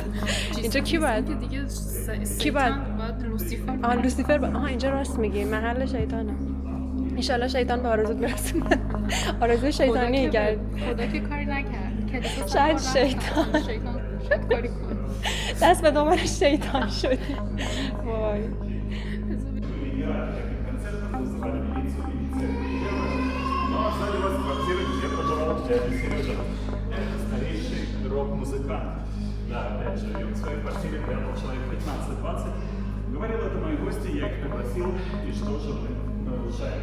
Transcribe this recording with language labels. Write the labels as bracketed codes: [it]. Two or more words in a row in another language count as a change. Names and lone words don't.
[fa] اینجا کی باید؟ کی باید؟ لوسیفر. لوسیفر. اینجا راست میگی، محل شیطانه. ایشالله شیطان به آرزوت برسونه. آرزوی شیطانی کرد. خدا که کاری نکرد. شاید شیطان کاری کنه. دست به دامن شیطان شدی. پایین. [ru] Рок-музыкант. Да, опять же, и он в своей квартире прятал человек 15-20. Говорил это мои гости, я их попросил, и что же мы нарушаем.